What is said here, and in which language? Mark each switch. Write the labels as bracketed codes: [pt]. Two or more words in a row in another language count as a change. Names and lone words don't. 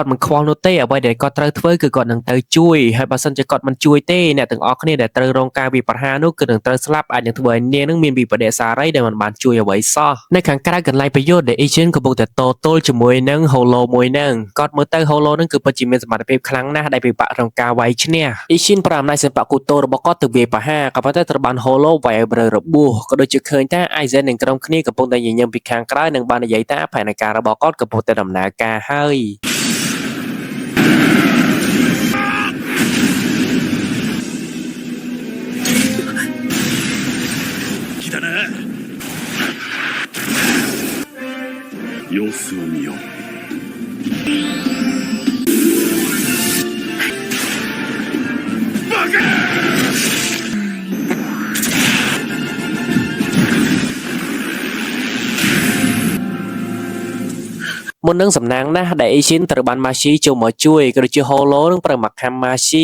[km] គាត់មិនខ្វល់នោះទេអ្វីដែលគាត់ត្រូវធ្វើគឺគាត់នឹងទៅជួយហើយបើសិនជាគាត់មិនជួយទេអ្នកទាំងអស់គ្នាដែលត្រូវរងការវាយប្រហារនោះគឺនឹងត្រូវស្លាប់អាចនឹងធ្វើឲ្យនាងនឹងមានវិបដិសារីដែលមិនបានជួយអ្វីសោះនៅខាងក្រៅកន្លែងប្រយុទ្ធដែល Ichin កំពុងតែតទល់ជាមួយនឹង Holo មួយនឹងគាត់មើលទៅ Holo នឹងគឺពិតជាមានសមត្ថភាពខ្លាំងណាស់ដែលពិបាករងការវាយឈ្នះ Ichin ប្រើអំណាចសិល្បៈគូតូរបស់គាត់ទៅវាយប្រហារក៏ប៉ុន្តែត្រូវបាន Holo វាយឲ្យбрឺរបួសក៏ដូចជាឃើញថា Aizen និងក្រុមគ្នាកំពុងតែញញឹមពីខាងក្រៅនិងបាននិយាយថាផែនការរបស់គាត់កំពុងតែដំណើរការហើយ [ja] 様子を見よう。 [km] មុននឹងសំណាងណាស់ដែល Ichin ត្រូវបាន Machi ចូលមកជួយក៏ដូចជា Holo នឹងប្រើមកខាំ Machi